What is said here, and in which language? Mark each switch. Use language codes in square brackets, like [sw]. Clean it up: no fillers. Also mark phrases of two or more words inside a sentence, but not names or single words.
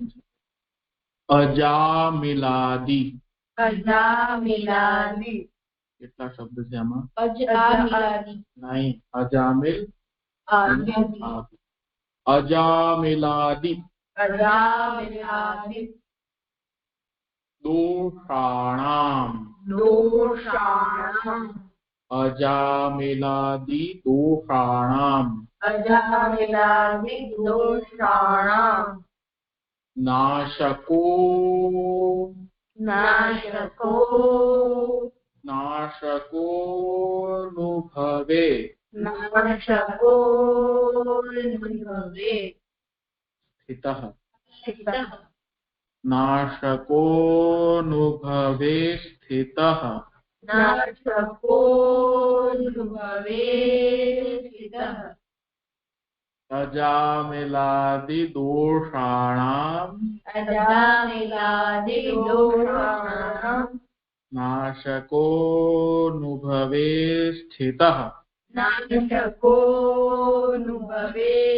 [gu] अजामिलादि કેટલા શબ્દ છે આમાં? [sa] અજામિલાદી [gu] નહીં, અજામિલ [sa] આદિ અજામિલાદि અજામિલાદી दोषाणाम् દોષાણામ अजामिलादि दोषाणाम् अजामिलादि दोषाणाम् नाशको નાશકો नाशकोऽनुभवे नाशको निभवे स्थितः સ્થિતઃ नाशकोऽनुभवे स्थितः नाशको निभवे स्थितः अजामिलादि दोषाणाम् अजामिलादि दोषाणाम् नाशकोऽनुभवे स्थितः नाशको निभवे